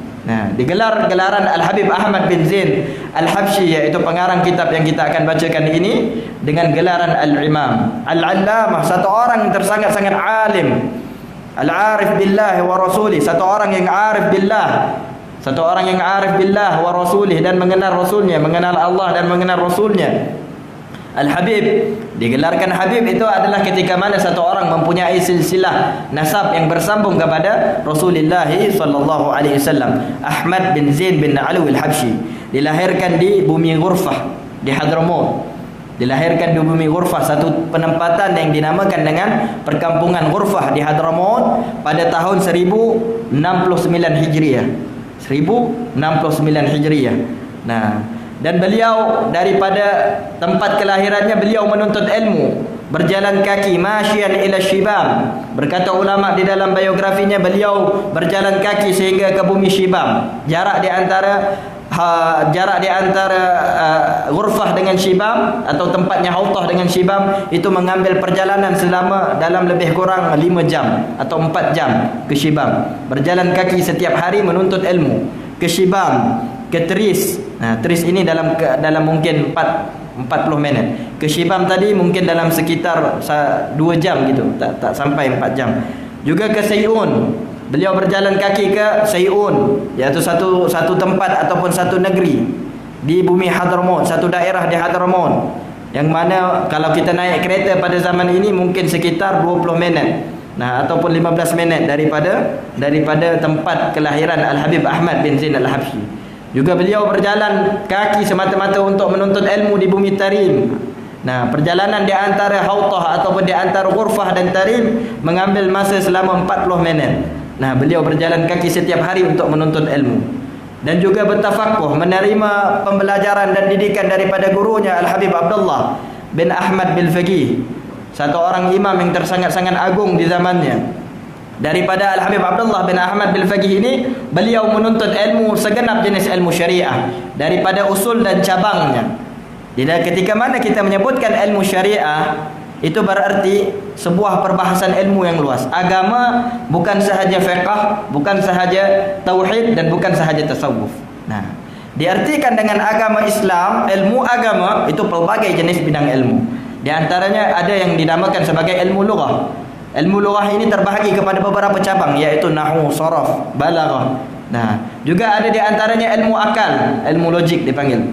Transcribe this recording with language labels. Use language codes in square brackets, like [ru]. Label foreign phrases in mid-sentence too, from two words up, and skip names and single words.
[ms] Nah, digelar gelaran Al-Habib Ahmad bin Zain Al-Habsyi, yaitu pengarang kitab yang kita akan bacakan ini, dengan gelaran Al-Imam Al-Allamah, satu orang yang sangat-sangat alim, [ar] العارف بالله ورسوله, [ms] satu orang yang [ar] عارف بالله, [ms] satu orang yang [ar] عارف بالله ورسوله, [ms] dan mengenal Rasulnya, mengenal Allah dan mengenal Rasulnya. Al-Habib, digelarkan Habib itu adalah ketika mana satu orang mempunyai silsilah nasab yang bersambung kepada Rasulullah [ar] صلى الله عليه وسلم. [ms] Ahmad bin Zain bin Alawi Al-Habsyi dilahirkan di bumi Ghurfah di Hadramaut. Dilahirkan di bumi Ghurfah, satu penempatan yang dinamakan dengan perkampungan Ghurfah di Hadramaut pada tahun 1069 Hijriah. 1069 Hijriah. Nah, dan beliau daripada tempat kelahirannya beliau menuntut ilmu, berjalan kaki, [ar] ماشيا إلى شبام. [ms] Berkata ulama di dalam biografinya, beliau berjalan kaki sehingga ke bumi Shibam. Jarak di antara Ghurfah dengan Shibam atau tempatnya Hautah dengan Shibam itu mengambil perjalanan selama dalam lebih kurang 5 jam atau 4 jam ke Shibam. Berjalan kaki setiap hari menuntut ilmu ke Shibam, ke Tris. Nah, Tris ini dalam mungkin 40 minit. Ke Shibam tadi mungkin dalam sekitar 2 jam gitu, tak sampai 4 jam. Juga ke Sayun. Beliau berjalan kaki ke Sayun, iaitu satu tempat ataupun satu negeri di bumi Hadramaut, satu daerah di Hadramaut, yang mana kalau kita naik kereta pada zaman ini mungkin sekitar 20 minit. Nah, ataupun 15 minit daripada tempat kelahiran Al-Habib Ahmad bin Zain Al-Habsyi. Juga beliau berjalan kaki semata-mata untuk menuntut ilmu di bumi Tarim. Nah, perjalanan di antara Hautah ataupun di antara Ghurfah dan Tarim mengambil masa selama 40 minit. Nah, beliau berjalan kaki setiap hari untuk menuntut ilmu. Dan juga bertafakuh, menerima pembelajaran dan didikan daripada gurunya Al-Habib Abdullah bin Ahmad Bil-Faqih, satu orang imam yang tersangat-sangat agung di zamannya. Daripada Al-Habib Abdullah bin Ahmad Bil-Faqih ini, beliau menuntut ilmu segenap jenis ilmu syariah daripada usul dan cabangnya. Jadi ketika mana kita menyebutkan ilmu syariah, itu berarti sebuah perbahasan ilmu yang luas. Agama bukan sahaja fiqh, bukan sahaja tauhid, dan bukan sahaja tasawuf. Nah, diartikan dengan agama Islam, ilmu agama itu pelbagai jenis bidang ilmu. Di antaranya ada yang dinamakan sebagai ilmu lughah. Ilmu lughah ini terbahagi kepada beberapa cabang, yaitu nahwu, sharaf, balaghah. Nah, juga ada di antaranya ilmu akal, ilmu logik dipanggil.